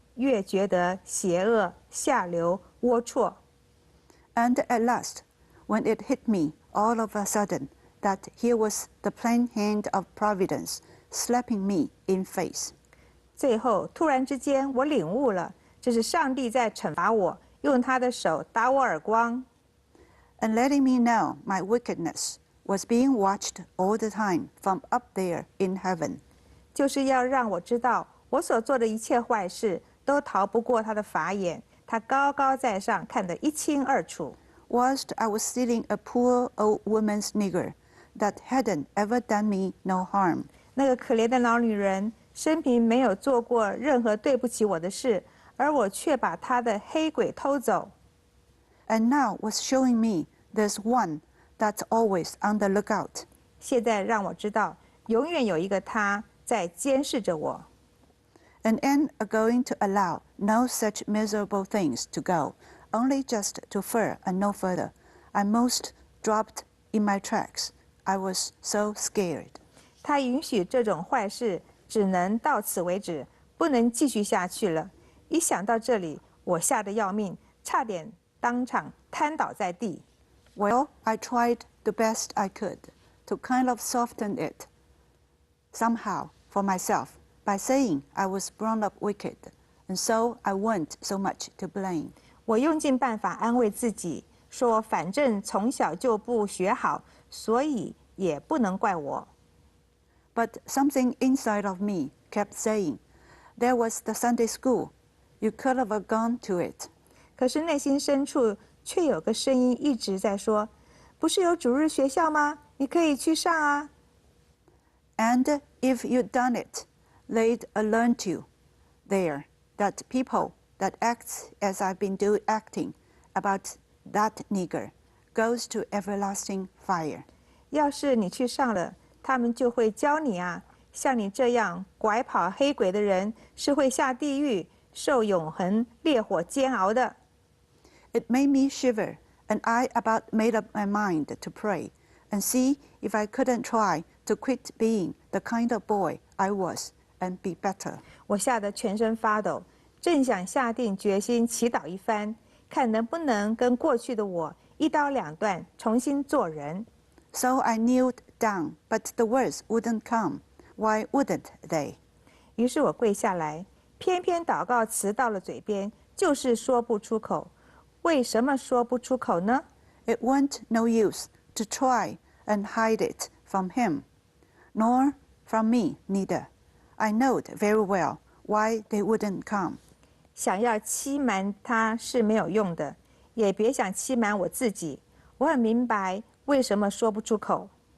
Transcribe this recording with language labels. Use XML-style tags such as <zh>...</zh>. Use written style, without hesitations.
<zh>越觉得邪恶、下流、龌龊。</zh> <en>And at last, when it hit me all of a sudden that here was the plain hand of providence slapping me in face.</en> <zh>最后，突然之间，我领悟了，这是上帝在惩罚我，用他的手打我耳光。</zh> <en>And letting me know my wickedness was being watched all the time from up there in heaven.</en> <zh>就是要让我知道，我所做的一切坏事都逃不过他的法眼，他高高在上，看得一清二楚。</zh> <en>Whilst I was stealing a poor old woman's nigger that hadn't ever done me no harm.</en> <zh>那个可怜的老女人，生平没有做过任何对不起我的事，而我却把她的黑鬼偷走。</zh> <en>And now was showing me there's one that's always on the lookout.</en> <zh>现在让我知道，永远有一个他在监视着我。</zh> <en>And am going to allow no such miserable things to go, only just to further and no further. I most dropped in my tracks. I was so scared.</en> <zh>他允许这种坏事只能到此为止，不能继续下去了。一想到这里，我吓得要命，差点当场瘫倒在地。</zh> <en>Well, I tried the best I could to kind of soften it somehow for myself by saying I was brought up wicked, and so I weren't so much to blame.</en> <zh>我用尽办法安慰自己，说反正从小就不学好，所以也不能怪我。</zh> <en>But something inside of me kept saying, there was the Sunday school. You could have gone to it.</en> <zh>可是内心深处却有个声音一直在说：“不是有主日学校吗？你可以去上啊。”</zh> <en>And if you'd done it, they'd learned you there that people that acts as I've been acting about that nigger goes to everlasting fire.</en> <zh>要是你去上了，他们就会教你啊，像你这样拐跑黑鬼的人是会下地狱，受永恒烈火煎熬的。</zh> <en>It made me shiver, and I about made up my mind to pray and see if I couldn't try to quit being the kind of boy I was and be better.</en> <zh>我吓得全身发抖，正想下定决心祈祷一番，看能不能跟过去的我一刀两断，重新做人。</zh> <en>So I kneeled down, but the words wouldn't come. Why wouldn't they?</en> <zh>于是我跪下来，偏偏祷告词到了嘴边，就是说不出口。为什么说不出口呢？</zh> <en>It weren't no use to try and hide it from him, nor from me neither. I knowed very well why they wouldn't come.</en> <zh>想要欺瞒他是没有用的，也别想欺瞒我自己。我很明白为什么说不出口。</zh>